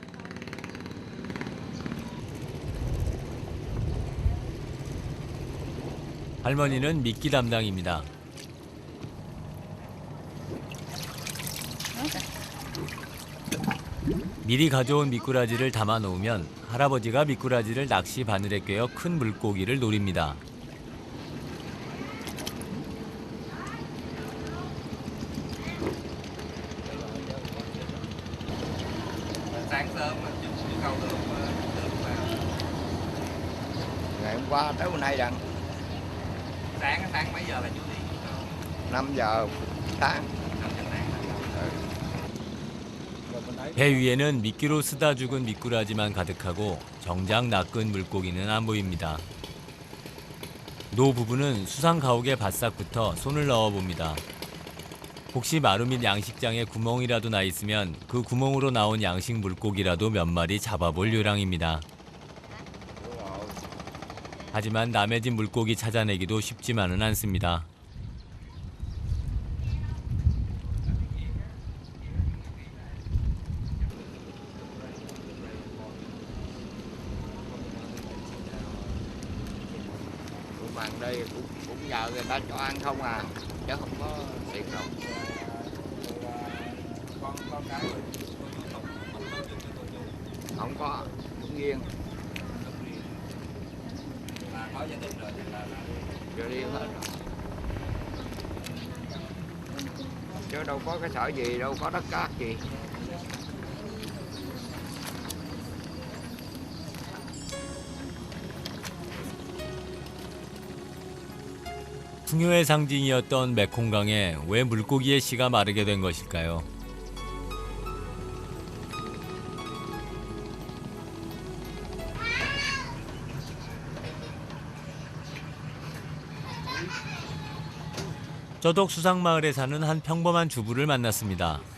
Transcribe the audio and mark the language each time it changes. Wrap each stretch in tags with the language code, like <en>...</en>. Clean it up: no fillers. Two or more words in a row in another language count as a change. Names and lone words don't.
<ko>할머니는 미끼 담당입니다. 미리 가져온 미꾸라지를 담아 놓으면 할아버지가 미꾸라지를 낚시 바늘에 꿰어 큰 물고기를 노립니다.</ko> <vi>Sáng sớm chú câu được vào. Ngày hôm qua tới hôm nay rằng Sáng mấy giờ là chú đi? 5 giờ sáng. Năm giờ sáng. Rồi</vi> <ko>배 위에는 미끼로 쓰다 죽은 미꾸라지만 가득하고 정작 낚은 물고기는 안 보입니다. 노 부부는 수상 가옥의 바싹부터 손을 넣어 봅니다. 혹시 마루 및 양식장에 구멍이라도 나 있으면 그 구멍으로 나온 양식 물고기라도 몇 마리 잡아볼 요량입니다. 하지만 남의 집 물고기 찾아내기도 쉽지만은 않습니다.</ko> <vi>Bằng đây cũng nhờ người ta cho ăn không à, chứ không có tiền đâu. Không có, cũng riêng. Rồi riêng hết rồi. Chứ đâu có cái sở gì, đâu có đất cát gì.</vi> <ko>풍요의 상징이었던 메콩강에 왜 물고기의 씨가 마르게 된 것일까요? 저독 수상마을에 사는 한 평범한 주부를 만났습니다.</ko>